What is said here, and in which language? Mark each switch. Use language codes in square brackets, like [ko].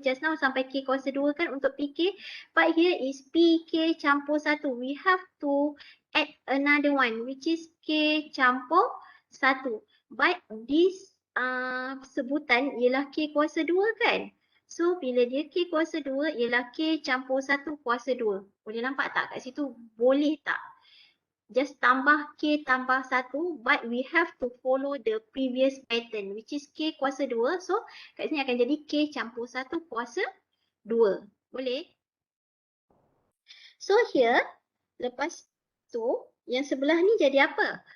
[en] Just now [ms] sampai K kuasa 2 kan untuk PK. [en] But here is PK campur 1. We have to add another one which is K campur 1. But this [ms] sebutan ialah K kuasa 2 kan? So bila dia K kuasa 2 ialah K campur 1 kuasa 2. Boleh nampak tak kat situ? Boleh tak? [en] Just [ms] tambah K tambah 1 [en] but we have to follow the previous pattern which is K kuasa 2. [ms] So kat sini akan jadi K campur 1 kuasa 2. Boleh? So here, lepas tu yang sebelah ni jadi apa?